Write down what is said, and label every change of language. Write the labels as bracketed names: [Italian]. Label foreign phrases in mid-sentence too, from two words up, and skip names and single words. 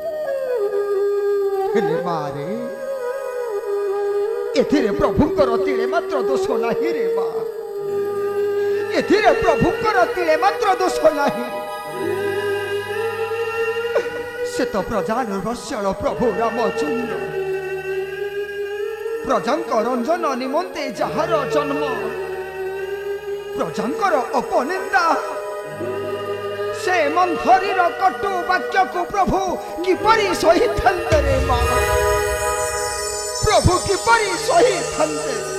[Odia] ହେଲେ ମାରେ ଏଥିରେ ପ୍ରଭୁଙ୍କର ତିଳେ ମାତ୍ର ଦୋଷ ନାହିଁ ରେ ମା ଏଥିରେ ପ୍ରଭୁଙ୍କର ତିଳେ ମାତ୍ର ଦୋଷ ନାହିଁ ସେ ତ ପ୍ରଜାନୁବର୍ଷଲ ପ୍ରଭୁ ରାମଚନ୍ଦ୍ର ପ୍ରଜାଙ୍କ ରଞ୍ଜନ ନିମନ୍ତେ ଯାର ଜନ୍ମ ପ୍ରଜାଙ୍କର ଅପନିନ୍ଦା ସେ ମନ୍ଥରୀର କଟୁ ବାକ୍ୟ କୁ ପ୍ରଭୁ କିପରି ସହି ଥାନ୍ତେ ରେ ମା ପ୍ରଭୁ କିପରି ସହି ଥାନ୍ତେ रे मां प्रभु किपरि सही थांते